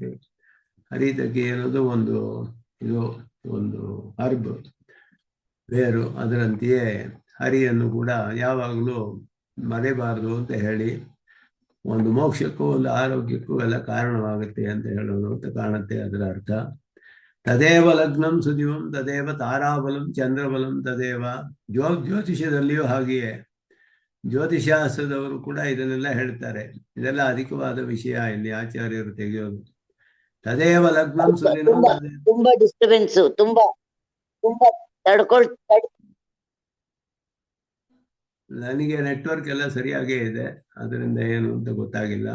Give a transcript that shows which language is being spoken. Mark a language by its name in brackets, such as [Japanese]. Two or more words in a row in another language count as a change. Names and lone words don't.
[Kannada] ಹರಿತಕಿ ಅನ್ನೋದು ಒಂದು ಹರ್ಬ್, ಬೇರು. ಅದರಂತೆಯೇ ಹರಿಯನ್ನು ಕೂಡ ಯಾವಾಗಲೂ ಮರೆಯಬಾರದು ಅಂತ ಹೇಳಿ, ಒಂದು ಮೋಕ್ಷಕ್ಕೂ ಒಂದು ಆರೋಗ್ಯಕ್ಕೂ ಎಲ್ಲ ಕಾರಣವಾಗುತ್ತೆ ಅಂತ ಹೇಳೋದು ಅಂತ ಕಾಣುತ್ತೆ ಅದರ ಅರ್ಥ. [Sanskrit] ತದೇವ ಲಗ್ನಂ ಸುದಿವಂ ತದೇವ ತಾರಾಬಲಂ ಚಂದ್ರಬಲಂ ತದೇವ. [Kannada] ಜ್ಯೋತಿಷದಲ್ಲಿಯೂ ಹಾಗೆಯೇ, ಜ್ಯೋತಿಷಾಸ್ತ್ರದವರು ಕೂಡ ಇದನ್ನೆಲ್ಲ ಹೇಳ್ತಾರೆ. ಇದೆಲ್ಲ ಅಧಿಕವಾದ ವಿಷಯ ಇಲ್ಲಿ ಆಚಾರ್ಯರು ತೆಗೆಯೋದು. [Sanskrit] ತದೇವ ಲಗ್ನಂ ಸುದಿನಂ. [Kannada] ತುಂಬಾ ಡಿಸ್ಟರ್ಬೆನ್ಸ್, ತುಂಬಾ ನನಗೆ ನೆಟ್ವರ್ಕ್ ಎಲ್ಲ ಸರಿಯಾಗೇ ಇದೆ, ಅದರಿಂದ ಏನು ಅಂತ ಗೊತ್ತಾಗಿಲ್ಲ.